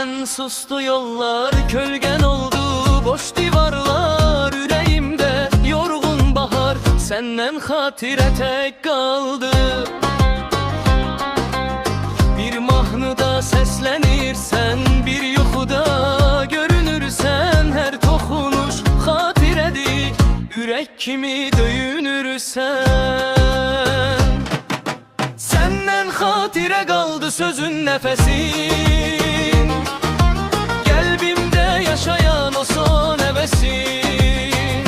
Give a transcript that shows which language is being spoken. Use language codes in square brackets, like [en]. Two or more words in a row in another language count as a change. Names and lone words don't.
[tr] sustu yollar, kölgen oldu boş divarlar. Yüreğimde yorgun bahar, senden hatire tek kaldı. [az] Bir mahnıda seslenirsen, bir yuxuda görünürsen, her toxunuş xatirədir, ürək kimi döyünürsən. Səndən xatirə qaldı sözün, nəfəsin, qəlbimdə yaşayan o son həvəsin.